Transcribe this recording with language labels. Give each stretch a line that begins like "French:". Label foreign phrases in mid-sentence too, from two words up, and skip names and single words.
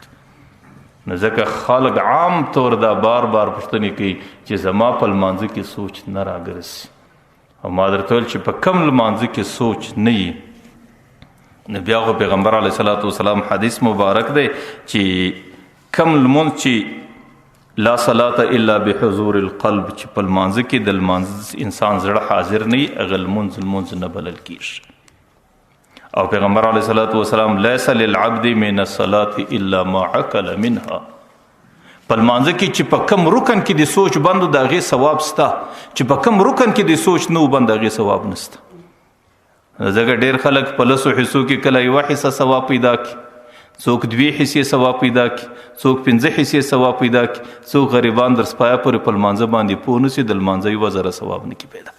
Pashto: نو ځکه خلق عام طور دا بار پوښتنه کوي چې زما په لمانځه کې سوچ نه راګرځي. او ما درته ویل چې په کم لمانځه کې سوچ نه وي نو بیا خو پیغمبر علیه الصلاۃ والسلام حدیث مبارک دی چې کم لمونځ چې
Arabic: لا صلاة الا بحضور القلب
Pashto: چې په لمانځه کې د لمانځه انسان زړه حاضر نه وي هغه لمونځ نه بلل کېږي.
Arabic: او پیغمبر علیه الصلاۃ والسلام لیس للعبد من الصلاة الا ما عقل منها.
Pashto: په لمانځه کې چې په کم رکن کې د سوچ بندو د هغې ثواب سته، چې په کم رکن کې د سوچ نه بند هغې ثواب نسته. ځکه ډېر خلک په 10 حصو کې کله 1 حصه ثواب پیدا کړي، څوک 2 حصې ثواب پیدا کړي، څوک 5 حصې ثواب پیدا کړي، څوک غریبان در سپایه پورې په لمانځه باندې پوه نسي د لمانځه 1 زره ثواب نه کړي پیدا.